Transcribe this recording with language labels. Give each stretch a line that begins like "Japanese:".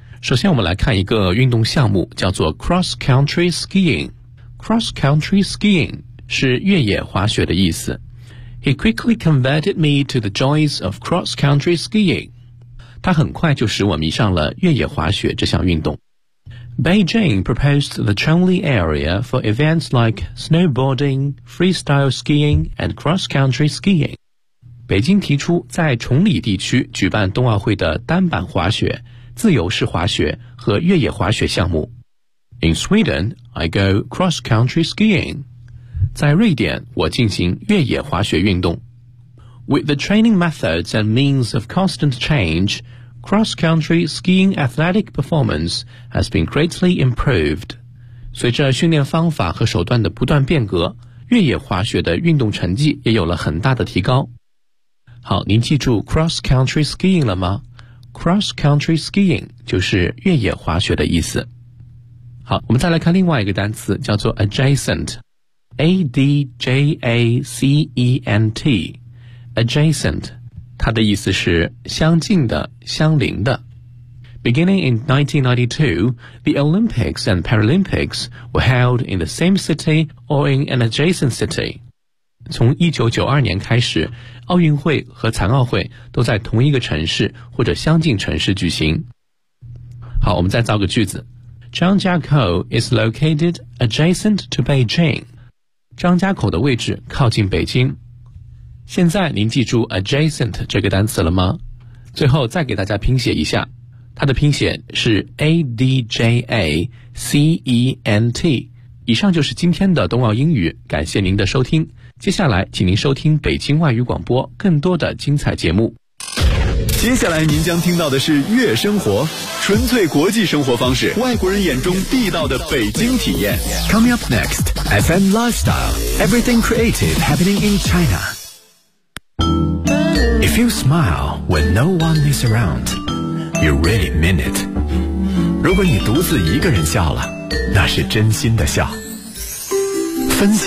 Chinese: 首先我们来看一个运动项目，叫做 cross country skiing。 cross country skiing 是越野滑雪的意思。
English: He quickly converted me to the joys of cross country skiing。
Chinese: 他很快就使我迷上了越野滑雪这项运动。
English: Beijing proposed the Chongli area for events like snowboarding, freestyle skiing and cross country skiing。
Chinese: 北京提出在崇礼地区举办冬奥会的单板滑雪、自由式滑雪和越野滑雪项目。
English: In Sweden, I go cross-country skiing.
Chinese: 在瑞典，我进行越野滑雪运动。
English: With the training methods and means of constant change, cross-country skiing athletic performance has been greatly improved.
Chinese: 随着训练方法和手段的不断变革，越野滑雪的运动成绩也有了很大的提高。好，您记住 cross-country skiing 了吗？Cross-country skiing 就是越野滑雪的意思。好，我们再来看另外一个单词，叫做 adjacent。A-D-J-A-C-E-N-T adjacent 它的意思是相近的、相邻的。
English: Beginning in 1992, the Olympics and Paralympics were held in the same city or in an adjacent city.
Chinese: 从1992年开始，奥运会和残奥会都在同一个城市或者相近城市举行。好，我们再造个句子。张家口
English: is located adjacent to Beijing.
Chinese: 张家口的位置靠近北京。现在您记住 adjacent 这个单词了吗？最后再给大家拼写一下。它的拼写是 A-D-J-A-C-E-N-T。以上就是今天的冬奥英语，感谢您的收听。接下来请您收听北京外语广播更多的精彩节目。接下来您将听到的是月生活，纯粹国际生活方式，外国人眼中地道的北京体验。
English: Coming up next, FM Lifestyle, Everything Creative Happening in China. If you smile when no one is around, you really mean it.
Chinese: 如果你独自一个人笑了，那是真心的笑。分享每一时刻，您现在听到的是